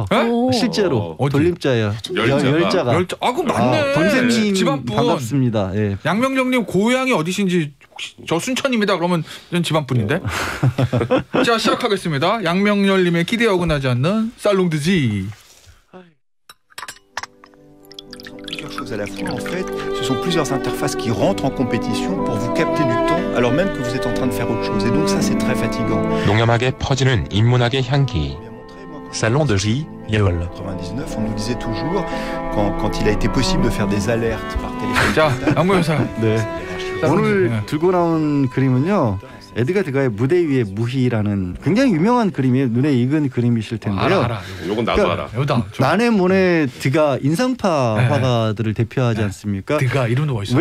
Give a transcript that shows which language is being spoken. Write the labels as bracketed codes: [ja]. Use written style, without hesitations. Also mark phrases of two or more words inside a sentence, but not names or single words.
[ko] 실제로 돌림자예요. 열자가. 그럼 맞네. 동생님 집안분. 반갑습니다. 예. 양명령님 고향이 어디신지 저 순천입니다. 그러면 전 집안분인데. 자 시작하겠습니다. 양명렬님의 기대에 어긋나지 않는 살롱드지. [fr] À la fois, en fait, ce sont plusieurs interfaces qui rentrent en compétition pour vous capter du temps alors même que vous êtes en train de faire autre chose. Et donc ça, c'est très fatigant. [ko] 농염하게 퍼지는 인문학의 향기. Salon de J, Yeol. [fr] 99, on nous disait toujours quand il a été possible de faire des alertes par téléphone. [ko] 자, 양모여사. 네. 오늘 들고 나온 그림은요. 에드가 드가의 무대 위의 무희라는 굉장히 유명한 그림이에요. 눈에 익은 그림이실 텐데요. 알아. 요건 나도 알아. 난의 모네 드가 인상파 화가들을 대표하지 않습니까? 드가 이름도 멋있어요.